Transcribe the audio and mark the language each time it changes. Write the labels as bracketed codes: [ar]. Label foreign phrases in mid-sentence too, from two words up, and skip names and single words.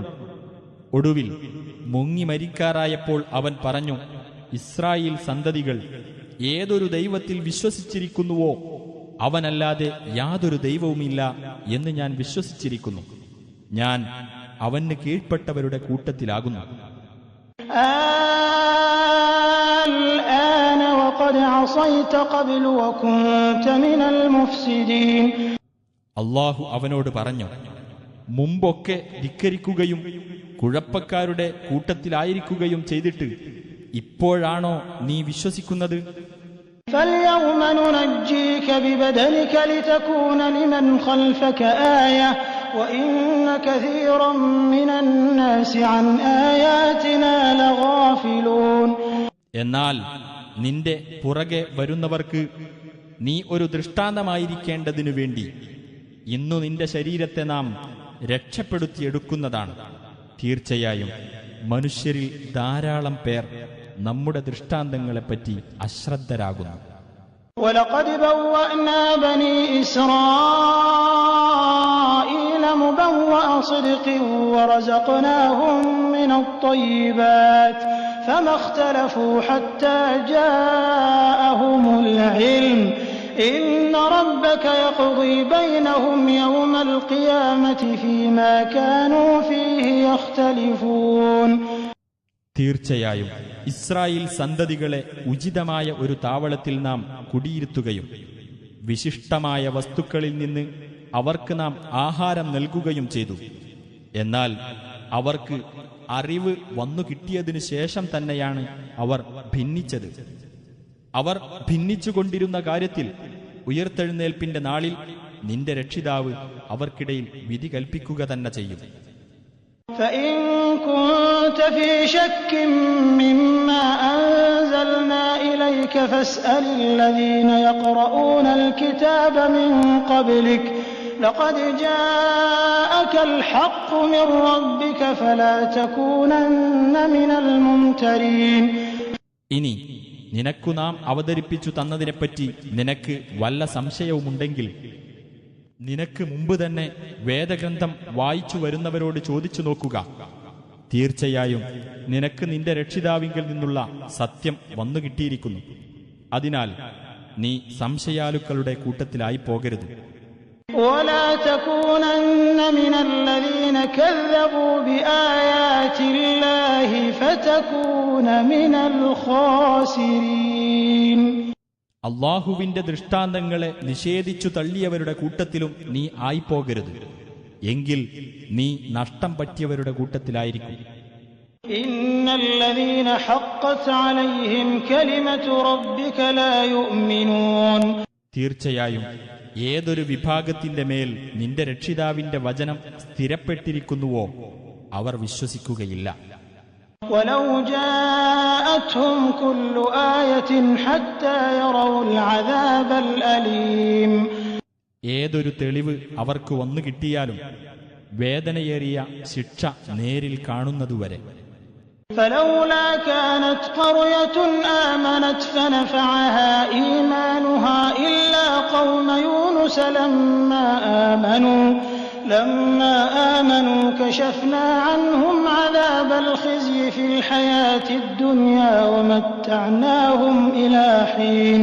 [ml] ഒടുവിൽ മുങ്ങി മരിക്കാറായപ്പോൾ അവൻ പറഞ്ഞു, ഇസ്രായേൽ സന്തതികൾ ഏതൊരു ദൈവത്തിൽ വിശ്വസിച്ചിരിക്കുന്നുവോ അവനല്ലാതെ യാതൊരു ദൈവവുമില്ല എന്ന് ഞാൻ വിശ്വസിച്ചിരിക്കുന്നു. ഞാൻ അവന് കീഴ്പ്പെട്ടവരുടെ കൂട്ടത്തിലാകുന്നു. [ar] الآن وقد عصيت قبل وكنت من المفسدين. [ml] അള്ളാഹു അവനോട് പറഞ്ഞു, മുമ്പൊക്കെ ധിക്കരിക്കുകയും കുഴപ്പക്കാരുടെ കൂട്ടത്തിലായിരിക്കുകയും ചെയ്തിട്ട് ഇപ്പോഴാണോ നീ വിശ്വസിക്കുന്നത്? [ar] فاليوم ننجيك ببدنك لتكون لمن خلفك آية وإن كثيرا من الناس عن آياتنا لغافلون. [ml] എന്നാൽ നിന്റെ പുറകെ വരുന്നവർക്ക് നീ ഒരു ദൃഷ്ടാന്തമായിരിക്കേണ്ടതിനു വേണ്ടി ഇന്നു നിന്റെ ശരീരത്തെ നാം രക്ഷപ്പെടുത്തിയെടുക്കുന്നതാണ്. തീർച്ചയായും മനുഷ്യരിൽ ധാരാളം പേർ നമ്മുടെ ദൃഷ്ടാന്തങ്ങളെപ്പറ്റി അശ്രദ്ധരാകുന്നു. [ar] ولقد بوأنا بني إسرائيل مبوأ صدق ورزقناهم من الطيبات فما اختلفوا حتى جاءهم العلم إن ربك يقضي بينهم يوم القيامة فيما كانوا فيه يختلفون. [ml] തീർച്ചയായും ഇസ്രായേൽ സന്തതികളെ ഉചിതമായ ഒരു താവളത്തിൽ നാം കുടിയിരുത്തുകയും വിശിഷ്ടമായ വസ്തുക്കളിൽ നിന്ന് അവർക്ക് നാം ആഹാരം നൽകുകയും ചെയ്തു. എന്നാൽ അവർക്ക് അറിവ് വന്നു കിട്ടിയതിനു ശേഷം തന്നെയാണ് അവർ ഭിന്നിച്ചത്. അവർ ഭിന്നിച്ചുകൊണ്ടിരുന്ന കാര്യത്തിൽ ഉയർത്തെഴുന്നേൽപ്പിന്റെ നാളിൽ നിന്റെ രക്ഷിതാവ് അവർക്കിടയിൽ വിധി കൽപ്പിക്കുക തന്നെ ചെയ്യും. [ar] فإن كنت في شك مما أنزلنا إليك فاسأل الذين يقرؤون الكتاب من قبلك لقد جاءك الحق من ربك فلا تكونن من الممترين. [ml] ഇനി നിനക്കു നാം അവതരിപ്പിച്ചു തന്നതിനെപ്പറ്റി നിനക്ക് വല്ല സംശയവുമുണ്ടെങ്കിൽ നിനക്ക് മുമ്പ് തന്നെ വേദഗ്രന്ഥം വായിച്ചു വരുന്നവരോട് ചോദിച്ചു നോക്കുക. തീർച്ചയായും നിനക്ക് നിന്റെ രക്ഷിതാവിങ്കിൽ നിന്നുള്ള സത്യം വന്നു കിട്ടിയിരിക്കുന്നു. അതിനാൽ നീ സംശയാലുക്കളുടെ കൂട്ടത്തിലായി പോകരുത്. [ar] ولا تكونن من الذين كذبوا بآيات الله فتكون من الخاسرين. [ml] അള്ളാഹുവിന്റെ ദൃഷ്ടാന്തങ്ങളെ നിഷേധിച്ചു തള്ളിയവരുടെ കൂട്ടത്തിലും നീ ആയിപ്പോകരുത്. എങ്കിൽ നീ നഷ്ടം പറ്റിയവരുടെ കൂട്ടത്തിലായിരിക്കും. [ar] إن الذين حقت عليهم كلمة ربك لا يؤمنون. [ml] തീർച്ചയായും ഏതൊരു വിഭാഗത്തിന്റെ മേൽ നിന്റെ രക്ഷിതാവിന്റെ വചനം സ്ഥിരപ്പെട്ടിരിക്കുന്നുവോ അവർ വിശ്വസിക്കുകയില്ല. [ar] ولو جاءتهم كل آية حتى يروا العذاب الأليم. [ml] ഏതൊരു തെളിവ് അവർക്ക് വന്നു കിട്ടിയാലും വേദനയേറിയ ശിക്ഷ നേരിൽ കാണുന്നതുവരെ. [ar] فلولا كانت قرية آمنت فنفعها إيمانها إلا قوم يونس لما آمنوا كشفنا عنهم عذاب الخزي في الحياة الدنيا ومتعناهم إلى حين.